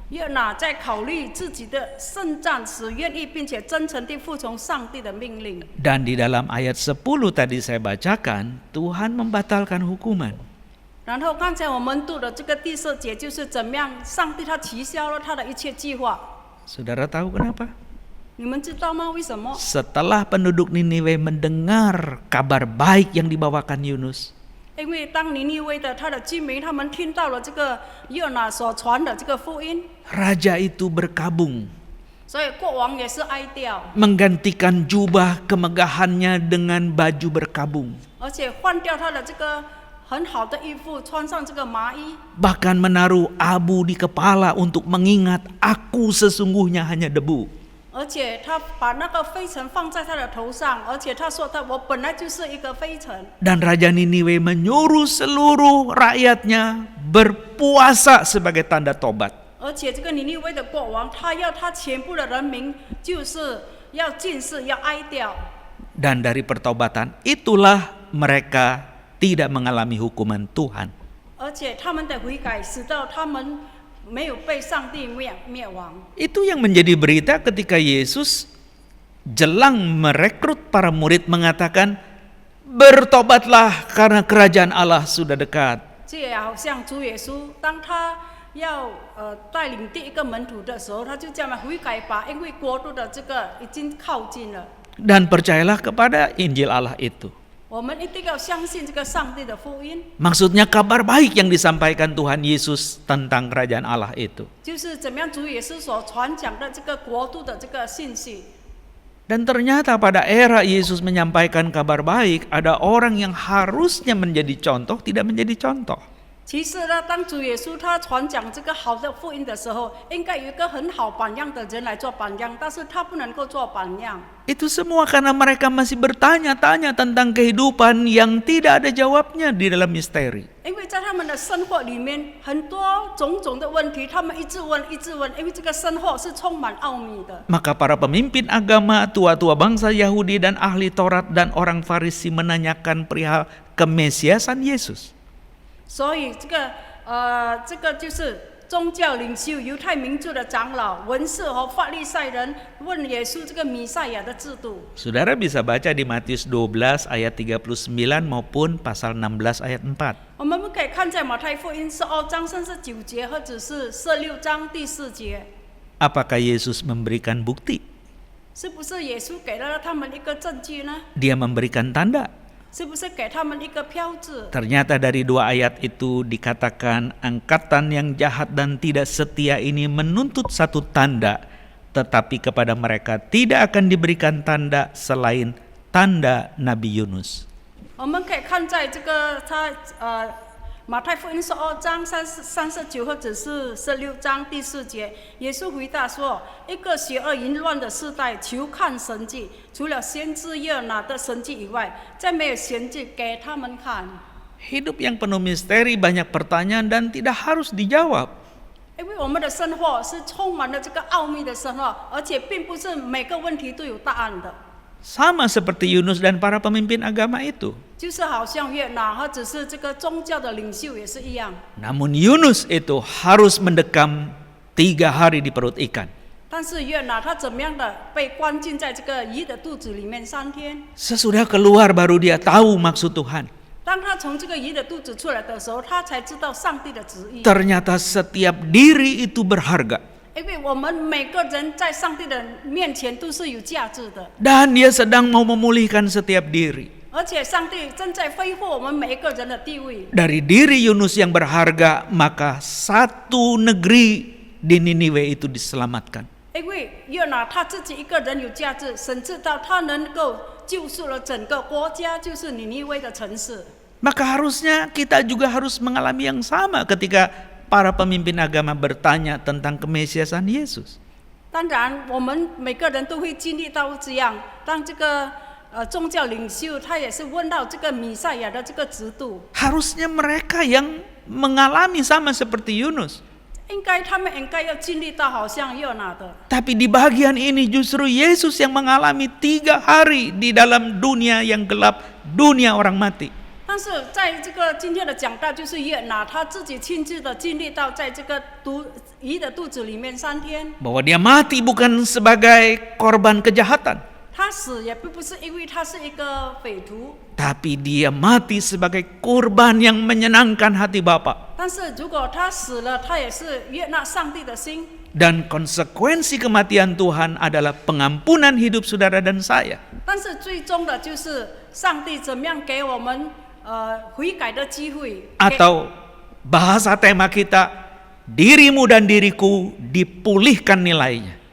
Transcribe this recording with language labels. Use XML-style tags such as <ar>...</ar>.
<zh>约拿在考虑自己的圣战时，愿意并且真诚地服从上帝的命令。</zh> <id>Dan di dalam ayat 10 tadi saya bacakan, Tuhan membatalkan hukuman.</id> <zh>然后刚才我们读的这个第4节，就是怎么样，上帝他取消了他的一切计划。</zh> <id>Saudara tahu kenapa?</id> <zh>你们知道吗？为什么？</zh> <id>Setelah penduduk Niniwe mendengar kabar baik yang dibawakan Yunus,</id> <zh>因为当尼尼微的他的居民，他们听到了这个约拿所传的这个福音，</zh> <id>raja itu berkabung,</id> <zh>所以国王也是哀悼，</zh> <id>menggantikan jubah kemegahannya dengan baju berkabung,</id> <zh>而且换掉他的这个很好的衣服，穿上这个麻衣，</zh> <id>bahkan menaruh abu di kepala untuk mengingat aku sesungguhnya hanya debu.</id> <zh>而且他把那个灰尘放在他的头上，而且他说我本来就是一个灰尘。</zh> <id>Dan Raja Niniwe menyuruh seluruh rakyatnya berpuasa sebagai tanda tobat.</id> <zh>而且这个尼尼微的国王，他要他全部的人民就是要禁食，要哀悼。</zh> <id>Dan dari pertobatan itulah mereka tidak mengalami hukuman Tuhan.</id> <zh>而且他们的悔改，使到他们没有被上帝灭亡。</zh> <id>Itu yang menjadi berita ketika Yesus jelang merekrut para murid mengatakan, bertobatlah karena kerajaan Allah sudah dekat.</id> <zh>这也好像主耶稣，当他要带领第一个门徒的时候，他就这样悔改吧，因为国度的这个已经靠近了。</zh> <id>Dan percayalah kepada Injil Allah itu.</id> <zh>我们一定要相信这个上帝的福音，</zh> <id>Maksudnya kabar baik yang disampaikan Tuhan Yesus tentang kerajaan Allah itu.</id> <zh>就是怎么样主耶稣所传讲的这个国度的这个信息。</zh> <id>Dan ternyata pada era Yesus menyampaikan kabar baik, ada orang yang harusnya menjadi contoh, tidak menjadi contoh.</id> <zh>其实呢，当主耶稣他传讲这个好的福音的时候，应该有一个很好榜样的人来做榜样，但是他不能够做榜样。</zh> <id>Itu semua karena mereka masih bertanya-tanya tentang kehidupan yang tidak ada jawabnya di dalam misteri.</id> <zh>因为在他们的生活里面，很多种种的问题，他们一直问，一直问，因为这个生活是充满奥秘的。</zh> <id>Maka para pemimpin agama, tua-tua bangsa Yahudi dan ahli Taurat dan orang Farisi menanyakan perihal kemesiasan Yesus.</id> <zh>所以这个就是宗教领袖、犹太民族的长老、文士和法利赛人问耶稣这个弥赛亚的制度。</zh> <id>Saudara bisa baca di Matius 12 ayat 39 maupun pasal 16 ayat 4.</id> <zh>我们可以看在马太福音12章39节，或者是16章第4节，</zh> <id>Apakah Yesus memberikan bukti?</id> <zh>是不是耶稣给了他们一个证据呢？</zh> <id>Dia memberikan tanda.</id> <zh>是不是给他们一个标志？</zh> <id>Ternyata dari dua ayat itu dikatakan angkatan yang jahat dan tidak setia ini menuntut satu tanda, tetapi kepada mereka tidak akan diberikan tanda selain tanda Nabi Yunus.</id> <zh>我们可以看在这个马太福音12章39或者是16章第4节，耶稣回答说：“一个邪恶淫乱的时代，求看神迹，除了先知约拿的神迹以外，再没有神迹给他们看。”</zh> <id>Hidup yang penuh misteri, banyak pertanyaan dan tidak harus dijawab.</id> <zh>因为我们的生活是充满了这个奥秘的生活，而且并不是每个问题都有答案的。</zh> <id>Sama seperti Yunus dan para pemimpin agama itu.</id> <zh>就是好像约拿或者是这个宗教的领袖也是一样。</zh> <id>Namun Yunus itu harus mendekam 3 hari di perut ikan.</id> <zh>但是约拿他怎么样的被关进在这个鱼的肚子里面3天？</zh> <id>Sesudah keluar baru dia tahu maksud Tuhan.</id> <zh>当他从这个鱼的肚子出来的时候，他才知道上帝的旨意。</zh> <id>Ternyata setiap diri itu berharga.</id> <zh>因为我们每个人在上帝的面前都是有价值的，</zh> <id>Dan dia sedang mau memulihkan setiap diri.</id> <zh>而且上帝正在恢复我们每一个人的地位。</zh> <id>Dari diri Yunus yang berharga, maka satu negeri di Niniwe itu diselamatkan.</id> <zh>因为约拿他自己一个人有价值，甚至到他能够救赎了整个国家，就是尼尼微的城市。</zh> <id>Maka harusnya kita juga harus mengalami yang sama ketika para pemimpin agama bertanya tentang kemesiasan Yesus.</id> <zh>当然，我们每个人都会经历到这样。当这个宗教领袖，他也是问到这个弥赛亚的这个制度，</zh> <id>Harusnya mereka yang mengalami sama seperti Yunus.</id> <zh>他们应该要经历到好像约拿的。</zh> <id>Tapi di bagian ini justru Yesus yang mengalami 3 hari di dalam dunia yang gelap, dunia orang mati.</id> <zh>但是在这个今天的讲道，就是约拿他自己亲自的经历到，在这个鱼的肚子里面3天，</zh> <id>Bahwa dia mati bukan sebagai korban kejahatan,</id> <zh>他死也并不是因为他是一个匪徒，</zh> <id>tapi dia mati sebagai kurban yang menyenangkan hati Bapa.</id> <zh>但是如果他死了，他也是悦纳上帝的心。</zh> <id>Dan konsekuensi kematian Tuhan adalah pengampunan hidup saudara dan saya.</id> <zh>但是最终的就是上帝怎么样给我们悔改的机会，</zh> <id>Atau bahasa tema kita, dirimu dan diriku dipulihkan nilainya.</id>